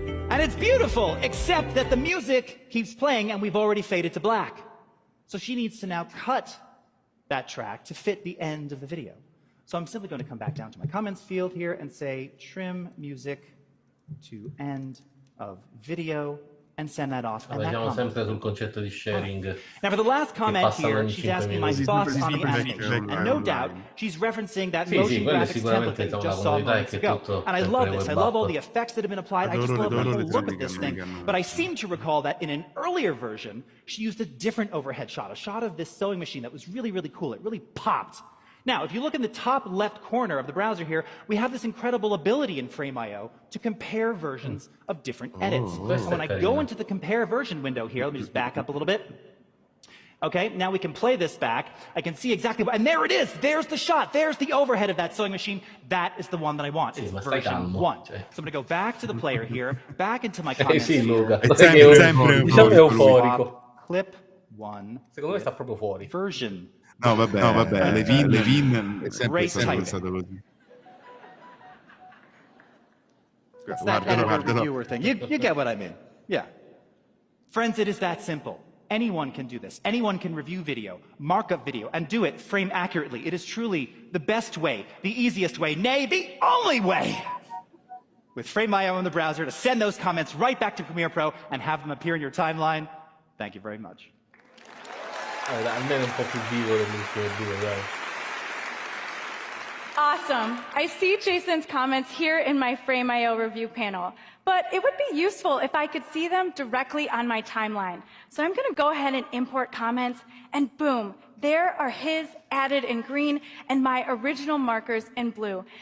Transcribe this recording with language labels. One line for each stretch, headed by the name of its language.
English: And it's beautiful, except that the music keeps playing and we've already faded to black. So she needs to now cut that track to fit the end of the video. So I'm simply going to come back down to my comments field here and say trim music to end of video and send that off. And
Italian: Siamo sempre sul concetto di sharing.
English: Now for the last comment here, she's asking my thoughts on the animation. And no doubt, she's referencing that motion graphics template that you just saw moments ago. And I love this. I love all the effects that have been applied. I just love the whole look of this thing. But I seem to recall that in an earlier version, she used a different overhead shot, a shot of this sewing machine that was really, really cool. It really popped. Now, if you look in the top left corner of the browser here, we have this incredible ability in Frame.io to compare versions of different edits. So when I go into the compare version window here, let me just back up a little bit. Okay, now we can play this back. I can see exactly what, and there it is. There's the shot. There's the overhead of that sewing machine. That is the one that I want. It's version 1. So I'm going to go back to the player here, back into my comments here.
Italian: Diciamo è euforico.
English: Clip 1.
Italian: Secondo me sta proprio fuori.
English: Version.
Italian: No, vabbè, Levin è sempre stato così.
English: It's that editor reviewer thing. You get what I mean. Yeah. Friends, it is that simple. Anyone can do this. Anyone can review video, markup video, and do it frame accurately. It is truly the best way, the easiest way, nay, the only way, with Frame.io in the browser to send those comments right back to Premiere Pro and have them appear in your timeline. Thank you very much.
Italian: Almeno un po' più vivo dell'ultimo video, dai.
English: Awesome. I see Jason's comments here in my Frame.io review panel, but it would be useful if I could see them directly on my timeline. So I'm going to go ahead and import comments, and boom, there are his added in green and my original markers in blue.